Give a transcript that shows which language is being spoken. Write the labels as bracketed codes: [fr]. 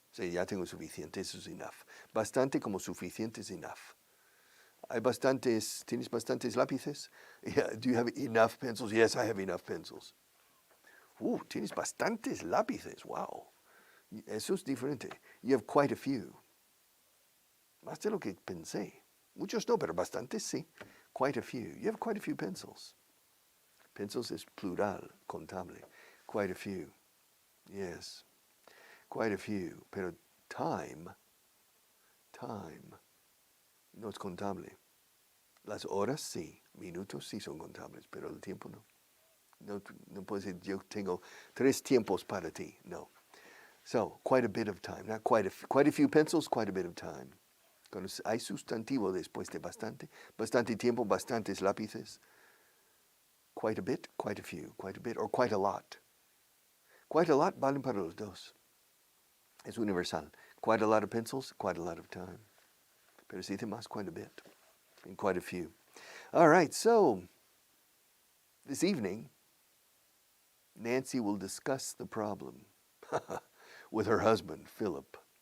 [es] O sea, ya tengo suficiente. Eso es enough. Bastante como suficiente es enough. ¿Tienes bastantes lápices? [en] Yeah. Do you have enough pencils? Yes, I have enough pencils. [es] Tienes bastantes lápices. Wow. Eso es diferente. [en] You have quite a few. [es] Más de lo que pensé. Muchos no, pero bastantes sí. [en] Quite a few. You have quite a few pencils. Pencils is plural, contable. Quite a few. Yes. Quite a few. [es] Pero time, no es contable. Las horas sí, minutos sí son contables, pero el tiempo no. No puedo decir, yo tengo 3 tiempos para ti. [en] No. So, quite a bit of time. Not quite a few pencils, quite a bit of time. [es] Cuando hay sustantivo después de bastante, bastante tiempo, bastantes lápices. [en] Quite a bit, quite a few, quite a bit, or quite a lot. Quite a lot [es] valen para los dos. Es universal. [en] Quite a lot of pencils, quite a lot of time. [es] Pero si dice más, [en] quite a bit, and quite a few. All right, so this evening, Nancy will discuss the problem with her husband, Philip.